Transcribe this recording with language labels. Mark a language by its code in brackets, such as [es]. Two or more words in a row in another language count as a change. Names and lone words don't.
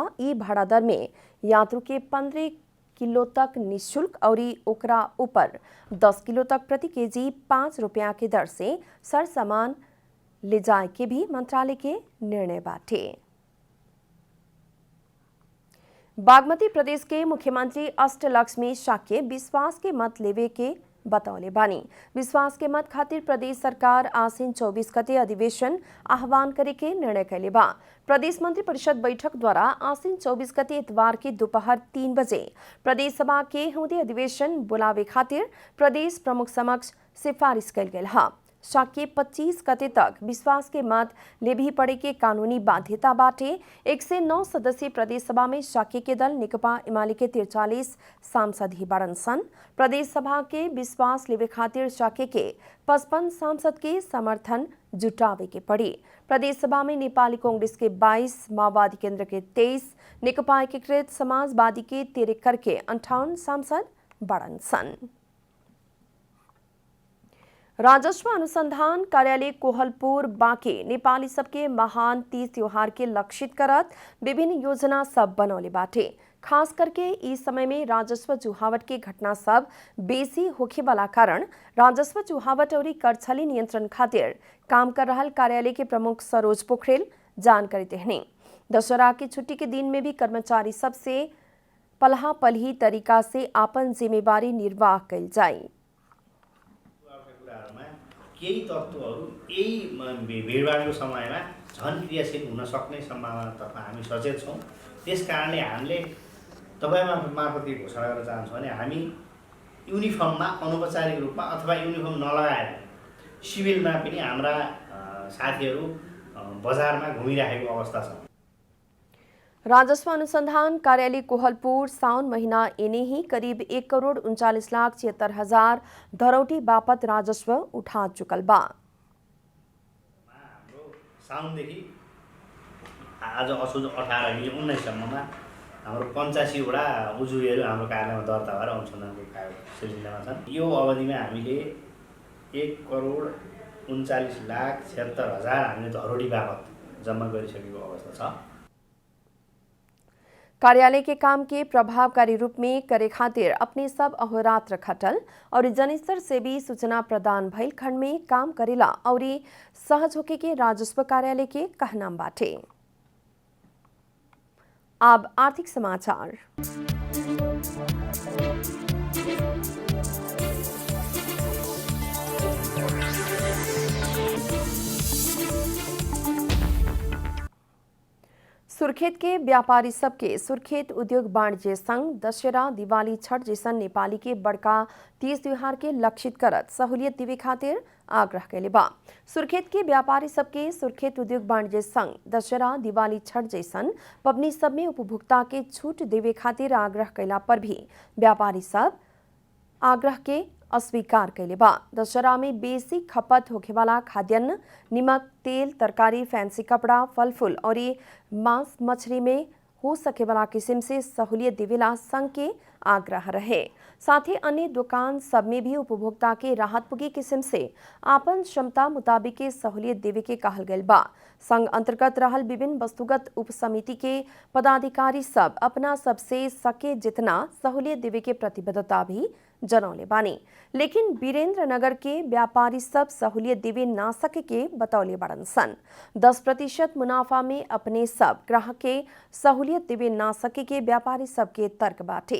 [bho] ई भाड़ा दर में यात्रु के 15 किलो तक निःशुल्क और ओकरा ऊपर 10 किलो तक प्रति केजी 5 रुपया के दर से सर सामान ले जाए के भी मंत्रालय के निर्णय बाटे। बागमती प्रदेश के मुख्यमंत्री अष्टलक्ष्मी शाक्य विश्वास के मत लेवे के बतौले बानी। विश्वास के मत खातिर प्रदेश सरकार आसीन 24 गते अधिवेशन आह्वान करे के निर्णय कैले बा। प्रदेश मंत्री परिषद बैठक द्वारा आसीन 24 गते इतवार के दोपहर 3 बजे प्रदेश सभा के हुँदे अधिवेशन बुलावे खातिर प्रदेश प्रमुख समक्ष सिफारिश कैल गेल है। शाक्य 25 गते तक विश्वास के मत ले भी पड़े के कानूनी बाध्यता बाटे। 109 सदस्यीय प्रदेश सभा में शाक्य के दल नेकपा एमाले के 43 सांसद ही बड़न सन। प्रदेश सभा के विश्वास लेवे खातिर शाक्य के 55 सांसद के समर्थन जुटावे के पड़ी। प्रदेश सभा में नेपाली कांग्रेस के 22, माओवादी केंद्र के 23, नेकपा एकीकृत समाजवादी के 13 करके 58 सांसद बड़न सन। राजस्व अनुसंधान कार्यालय कोहलपुर बांके नेपाली सबके महान तीज त्योहार के लक्षित करत विभिन्न योजना सब बनौले बाटे। खास करके इस समय में राजस्व चुहावट के घटना सब बेसी होखे वाला कारण राजस्व चुहावट और कर छली नियंत्रण खातिर काम कर रहा कार्यालय के प्रमुख सरोज पोखरेल जानकारी देहने। दशहरा की छुट्टी के दिन में भी कर्मचारी सबसे पलहा पलही तरीका से आपन जिम्मेवारी निर्वाह कइल जाए। [ne] केही तत्त्वहरू यही भिडभाडको समयमा झन् क्रियाशील हुन सक्ने सम्भावनातर्फ हामी सचेत छौँ। त्यस कारणले हामीले तपाईँ मार्फत के घोषणा गर्न चाहन्छौँ भने हामी युनिफर्ममा अनौपचारिक रूपमा अथवा युनिफर्म नलगाएर सिभिलमा पनि हाम्रा साथीहरू बजारमा घुमिरहेको अवस्था छ। [bho] राजस्व अनुसंधान कार्यालय कोहलपुर साउन महीना इने ही करीब 1,39,76,000 धरौटी बापत राजस्व उठा चुकल बा। [ne] साउनदेखि आज असोज 18-19 सम्ममा हाम्रो 85 वटा उजुरीहरू हाम्रो कार्यालयमा दर्ता भएर अनुसन्धानको सिलसिलामा छन्। यो अवधिमा हामीले 1,39,76,000 हामीले धरोडी बापत जम्मा गरिसकेको अवस्था छ। [bho] कार्यालय के काम के प्रभावकारी रूप में करे खातिर अपने सब अहोरात्र खटल और जनस्तर से भी सूचना प्रदान भइल खंड में काम करेला और सहज होके के राजस्व कार्यालय के कहनाम बाटे। अब आर्थिक समाचार। सुर्खेत के व्यापारी सबके सुर्खेत उद्योग वाणिज्य संघ दशहरा, दिवाली, छठ जैसन नेपाली के बड़का तीज त्योहार के लक्षित करत सहूलियत देवे खातिर आग्रह कैले बा। सुर्खेत के व्यापारी सबके सुर्खेत उद्योग वाणिज्य संघ दशहरा, दिवाली, छठ जैसन पबनी सब में उपभोक्ता के छूट देवे खातिर आग्रह कैला पर भी व्यापारी सब आग्रह के अस्वीकार कैले बा। दशहरा में बेसी खपत होखे वाला खाद्यान्न, निमक, तेल, तरकारी, फैंसी कपड़ा, फल फूल और मांस मछली में हो सके वाला किस्म से सहूलियत देवेला संघ के आग्रह रहे। साथ ही अन्य दुकान सब में भी उपभोक्ता के राहत पुगी किस्म से आपन क्षमता मुताबिक के सहूलियत देवे के कहल गयल बा। संघ अंतर्गत रहल विभिन्न वस्तुगत उप समिति के पदाधिकारी सब अपना सबसे सके जितना सहूलियत देवे के प्रतिबद्धता भी जनौले बानी, लेकिन वीरेंद्र नगर के व्यापारी सब सहूलियत देवे ना सके के बतौले बड़न सन। 10% मुनाफा में अपने सब ग्राहक के सहूलियत देवे ना सके के व्यापारी सब के तर्क बाटे।